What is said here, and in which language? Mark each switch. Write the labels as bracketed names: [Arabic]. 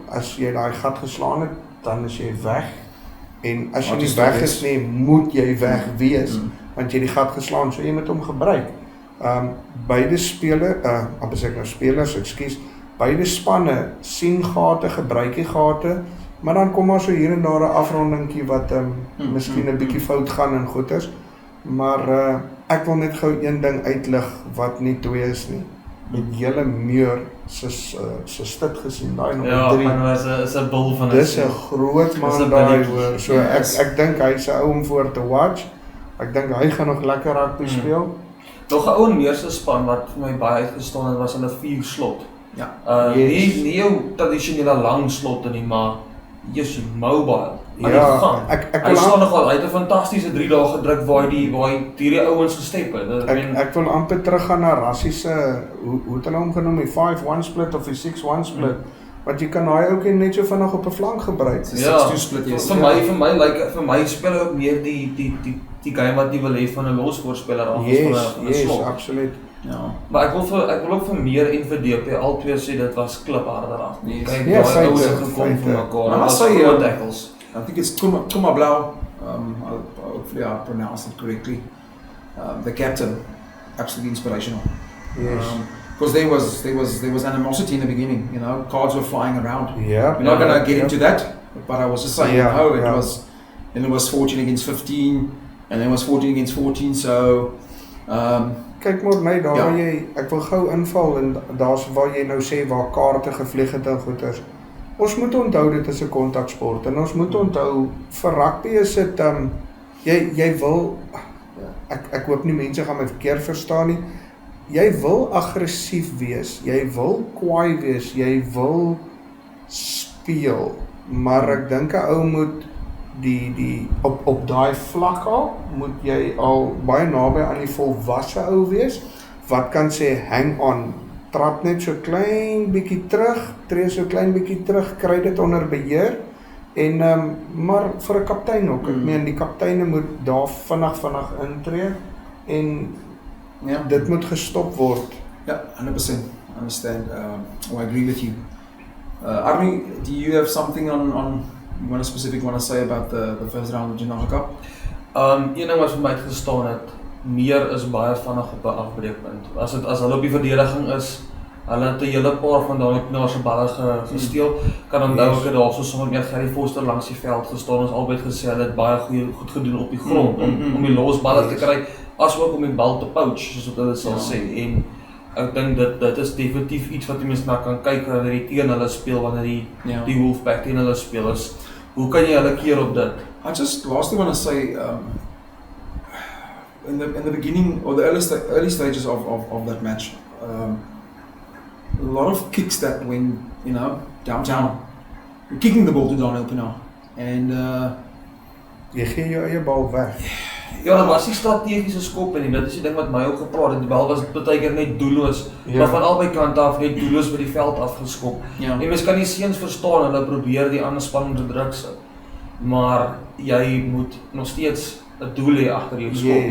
[Afrikaans] As jy daai gat geslaan het, dan is jy weg. En as jy nie weg is nie, moet jy weg wees, want jy die gat geslaan, so jy moet hom gebruik. Beide spelers, beide spanne sien gate, gebruik die gate, maar dan kom maar so hier en daar 'n afrondingkie wat miskien 'n bietjie fout gaan en goeders. Maar ek wil net gou een ding uitlig wat nie twee is nie. Met julle Meer se stit gesien, daai nommer 3. Ja, maar is 'n bil van 'n. Dis 'n groot man daai hoor. So ek dink hy's 'n ou om voor te watch. Ek dink hy gaan nog lekker rugby speel. Nog 'n ou Meer se span wat vir my baie uitgestaan het was hulle 4 slot. Ja. Nie jou tradisionele lang slotte nie, maar jy's mobile. Ja, hy staan nogal, hy het 'n fantastiese 3 dae gedruk waar hy hierdie ouens gestep het. Ek wil amper teruggaan na Rassie se hoe het hulle hom genoem, die 5-1 split of die 6-1 split. Want jy kan daai ouetjie net so vinnig op 'n flank gebruik. Ja, vir my speel hy ook meer die game wat jy wil hê van 'n losvoorspeler af as van 'n slot. Yes, absoluut. Ja. Maar ek wil ook vir Meer en vir DP al twee sê dit was klipharder af. Kyk, daai ouens het gekom vir mekaar. Maar Was sê groot tackles. [English] I think it's Kuma Blau. hopefully I pronounced it correctly. The captain, absolutely inspirational. Yes. Because there was animosity in the beginning. You know, cards were flying around. Yeah. We're not gonna get into that, but I was just saying, it was 14 against 15, and then it was 14 against 14. So. [Afrikaans] Kyk maar net daar waar jy, ek wil gou inval en daar's waar jy nou sê waar kaarte gevlieg het en goeders. Ons moet onthou dit is 'n kontaksport en ons moet onthou vir rugby is dit jy wil ek hoop nie mense gaan my verkeerd verstaan nie. Jy wil aggressief wees, jy wil kwaai wees, jy wil speel, maar ek dink 'n ou moet die op daai vlak al moet jy al baie naby aan die volwasse ou wees wat kan sê hang on, trap net so klein bietjie terug, tree so klein bietjie terug, kry dit onder beheer en maar vir 'n kaptein ook. Ek meen die kapteine moet daar vinnig intree en dit moet gestop word. [English] Yeah, 100%. I understand. I agree with you. Arnie, do you have something on you want to say about the first round of the Jungle Cup? [Afrikaans] Een ding wat vir my uitgestaan het, meer is baie vinnig op 'n afbreekpunt. As hulle op die verdediging is, hulle het 'n hele paar van daai knaars se balle gesteel. Kan onthou ek het daarso sommer met Gary Foster langs die veld gestaan. Ons albei gesê hulle het baie goed gedoen op die grond om die losballe te kry, asook om die bal te poach, soos wat hulle sal sê. En ek dink dit is definitief iets wat die mense na kan kyk wanneer die teen hulle speel, wanneer die Wolfpack teen hulle speel is. Hoe kan jy hulle keer op dit? [English] I just lastly want to say, in the beginning or the early stages of that match, a lot of kicks that went, downtown. You're kicking the ball to Daniel Pienaar, and [Afrikaans] jy gee jou eie bal weg. Ja, dat was die strategiese skop en dit is die ding wat my ook gepraat het. Die bal was baie keer net doelloos, maar van albei kante af net doelloos by die veld afgeskop. En mens kan die seuns verstaan, hulle probeer die ander span om te druk sit. Maar jy moet nog steeds 'n doel hê agter jou skop.